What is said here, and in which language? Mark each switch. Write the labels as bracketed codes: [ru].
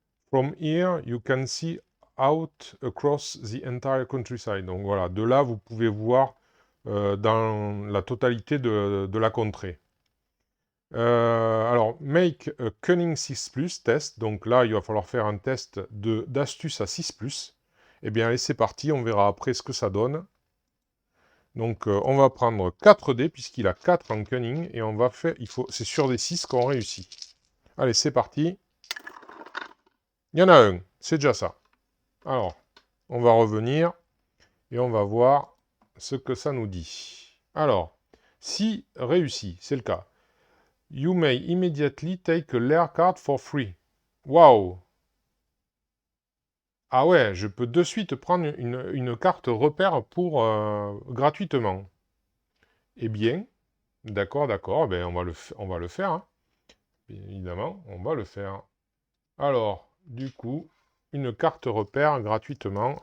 [en] From here, you can see out across the entire countryside. [fr] Donc voilà, de là, vous pouvez voir dans la totalité de la contrée. [en] Alors, make a cunning 6+, test. [fr] Donc là, il va falloir faire un test d'astuce à 6+. Eh bien, allez, c'est parti, on verra après ce que ça donne. Donc, on va prendre 4 dés, puisqu'il a 4 en cunning, et on va faire, c'est sur des 6 qu'on réussit. Allez, c'est parti. Il y en a un, c'est déjà ça. Alors, on va revenir, et on va voir ce que ça nous dit. Alors, si réussi, c'est le cas. [en] You may immediately take a lair card for free. [fr] Waouh! Ah ouais, je peux de suite prendre une carte repère pour gratuitement. Eh bien, d'accord, d'accord, ben on va le faire, hein. Bien évidemment, on va le faire. Alors, du coup, une carte repère gratuitement.